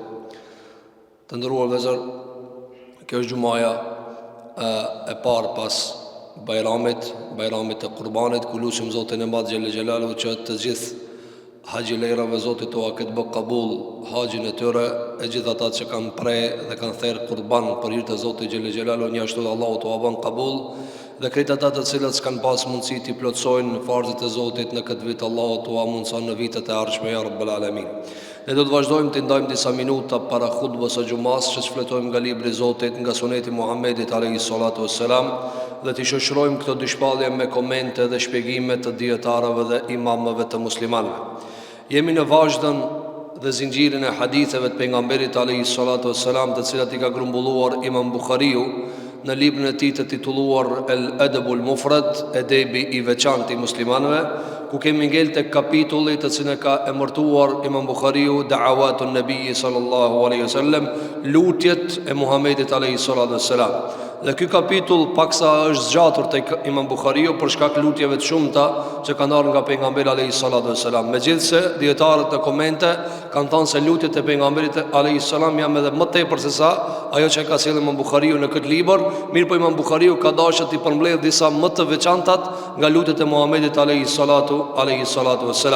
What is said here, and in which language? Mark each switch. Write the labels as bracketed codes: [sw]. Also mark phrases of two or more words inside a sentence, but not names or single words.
[sq] Të nderuar vëllezër, kjo është xumaja e parë pas Bajramit të Kurbanit, ku lutim Zotin e Madh [ar] جل جلاله [sq] që të gjithë haxhilejrave Zotit tua këtë bë kabul haxhin e tyre, e gjithë ata që kanë prej dhe kanë thërë kurban për hir të Zotit [ar] جل جلاله, [sq] një ashtu Allahu tua bën kabul, dhe krejt ata të cilët s'kan pas mundësi të plotësojnë farzet e Zotit në këtë vit, Allahu tua mundson në vitet e ardhshme [ar] يا رب العالمين. [sq] Ne do të vazhdojmë të ndajmë disa minuta para khutbës së xumas, që fletojmë nga libri i Zotit, nga suneti Muhammedit [ar] عليه الصلاة والسلام, [sq] dhe të shoqërojmë këto dy shpallje me komente dhe shpjegime të dietarëve dhe imamëve të muslimanëve. Jemi në vazhdën dhe zinxhirin e haditheve të pejgamberit [ar] عليه الصلاة والسلام, [sq] të cilat i ka grumbulluar Imam Buhariu në librin e tij të titulluar El Adabul Mufrad, edebi i veçantë i muslimanëve, ku kemi ngel tek kapitulli të cilin ka emërtuar Imam Buhariu Da'awatun Nabi [ar] صلى الله عليه وسلم, [sq] lutjet e Muhamedit [ar] عليه الصلاة والسلام. [sq] Dhe ky kapitull paksa është zgjatur tek Imam Buhariu për shkak lutjeve të shumta që kanë ardhur nga pejgamberi [ar] عليه الصلاة والسلام. [sq] Megjithse dietarët në komente kanë thënë se lutjet e pejgamberit [ar] عليه السلام [sq] janë edhe më tepër se sa ajo që ka sjellë Imam Buhariu në këtë libër, mirë po Imam Buhariu ka dashur të përmbledh disa më të veçantat nga lutjet e Muhamedit [ar] عليه الصلاة والسلام.